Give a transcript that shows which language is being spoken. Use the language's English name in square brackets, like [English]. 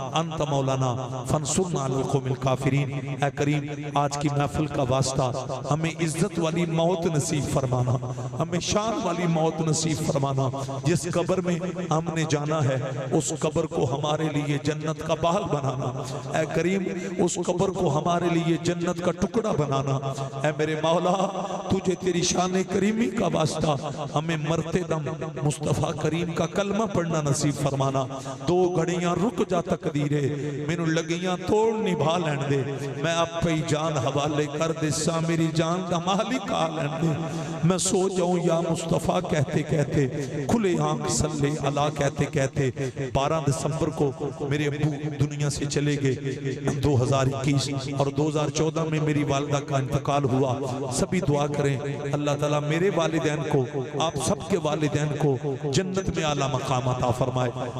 [Arabic] انت مولانا فانصرنا علی القوم الکافرین [Urdu] اے کریم آج کی محفل کا واسطہ ہمیں عزت والی موت نصیب فرمانا ہمیں شان والی موت نصیب فرمانا جس قبر میں ہم نے جانا ہے اس قبر کو ہمارے لیے جنت کا باغ بنانا اے کریم اس قبر کو ہمارے لیے جنت کا ٹکڑا بنانا اے میرے مولا تجھے تیری شان کریمی کا واسطہ ہمیں مرتے دم مصطفیٰ کریم کا کلمہ پڑھنا نصیب فرمانا. [Punjabi] 2 گھڑیاں رک جا تقدیرے مینوں لگیاں توڑ نبھا لین دے. میں اب پہ جان حوالے کر دے سا میری جان دا مالک آ لین دے. [Urdu] میں سو جاؤں یا مصطفیٰ کہتے کہتے, کھلے آنکھ صلی اللہ کہتے کہتے. 12 دسمبر کو میرے ابو دنیا سے چلے گئے. 2021 اور 2014 میں میری والدہ کا انتقال ہوا. سبھی دعا کریں اللہ تعالیٰ میرے والدین کو, آپ سب کے والدین کو جنت میں اعلیٰ مقام عطا فرمائے.